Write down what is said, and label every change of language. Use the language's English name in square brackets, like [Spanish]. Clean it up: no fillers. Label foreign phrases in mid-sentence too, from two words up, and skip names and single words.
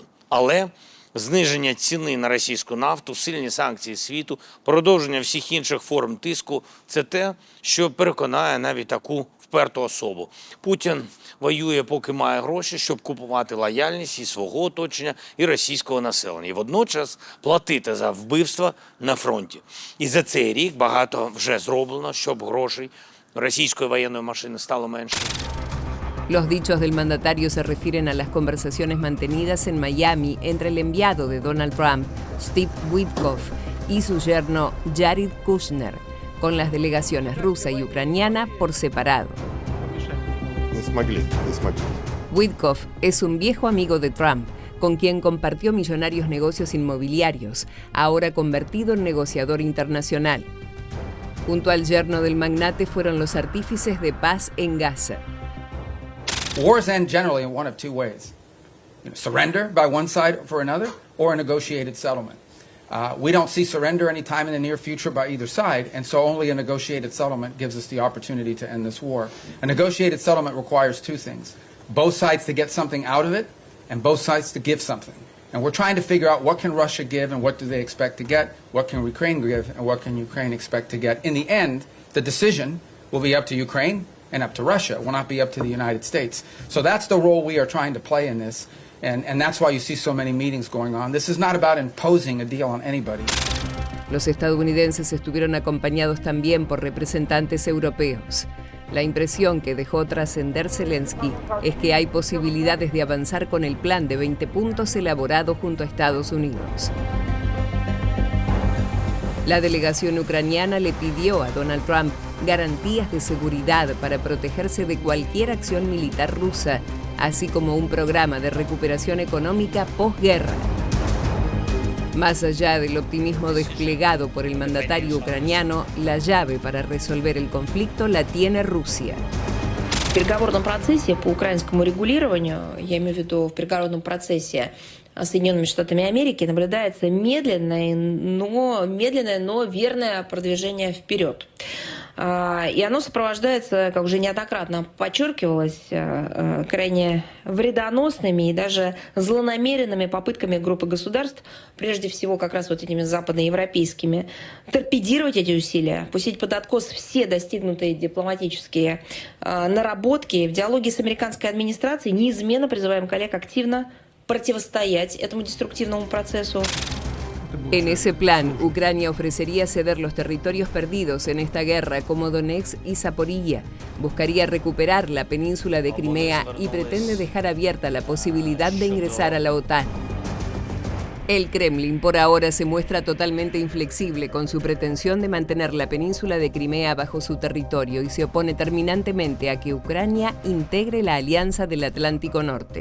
[Ukrainian] Але зниження ціни на російську нафту, сильні санкції світу, продовження всіх інших форм тиску – це те, що переконає навіть таку вперту особу. Путін воює, поки має гроші, щоб купувати лояльність і свого оточення, і російського населення. І водночас платити за вбивства на фронті. І за цей рік багато вже зроблено, щоб грошей російської воєнної машини стало менше. [Spanish] Los dichos del mandatario se refieren a las conversaciones mantenidas en Miami entre el enviado de Donald Trump, Steve Witkoff, y su yerno Jared Kushner, con las delegaciones rusa y ucraniana por separado. Witkoff es un viejo amigo de Trump, con quien compartió millonarios negocios inmobiliarios, ahora convertido en negociador internacional. Junto al yerno del magnate fueron los artífices de paz en Gaza. [English] Wars end generally in one of two ways. Surrender by one side for another, or a negotiated settlement. We don't see surrender anytime in the near future by either side, and so only a negotiated settlement gives us the opportunity to end this war. A negotiated settlement requires two things: both sides to get something out of it, and both sides to give something. And we're trying to figure out what can Russia give and what do they expect to get, what can Ukraine give and what can Ukraine expect to get. In the end, the decision will be up to Ukraine and up to Russia, will not be up to the United States. So that's the role we are trying to play in this, and that's why you see so many meetings going on. This is not about imposing a deal on anybody. [Spanish] Los estadounidenses estuvieron acompañados también por representantes europeos. La impresión que dejó trascender Zelensky es que hay posibilidades de avanzar con el plan de 20 puntos elaborado junto a Estados Unidos. La delegación ucraniana le pidió a Donald Trump garantías de seguridad para protegerse de cualquier acción militar rusa, así como un programa de recuperación económica posguerra. Más allá del optimismo desplegado por el mandatario ucraniano, la llave para resolver el conflicto la tiene Rusia. [Russian] В переговорном процессе по украинскому регулированию, я имею в виду в переговорном процессе Соединенными Штатами Америки, наблюдается медленное, но верное продвижение вперед. И оно сопровождается, как уже неоднократно подчеркивалось, крайне вредоносными и даже злонамеренными попытками группы государств, прежде всего как раз вот этими западноевропейскими, торпедировать эти усилия, пустить под откос все достигнутые дипломатические наработки. В диалоге с американской администрацией неизменно призываем коллег активно противостоять этому деструктивному процессу. [Spanish] En ese plan, Ucrania ofrecería ceder los territorios perdidos en esta guerra como Donetsk y Zaporilla, buscaría recuperar la península de Crimea y pretende dejar abierta la posibilidad de ingresar a la OTAN. El Kremlin por ahora se muestra totalmente inflexible con su pretensión de mantener la península de Crimea bajo su territorio y se opone terminantemente a que Ucrania integre la Alianza del Atlántico Norte.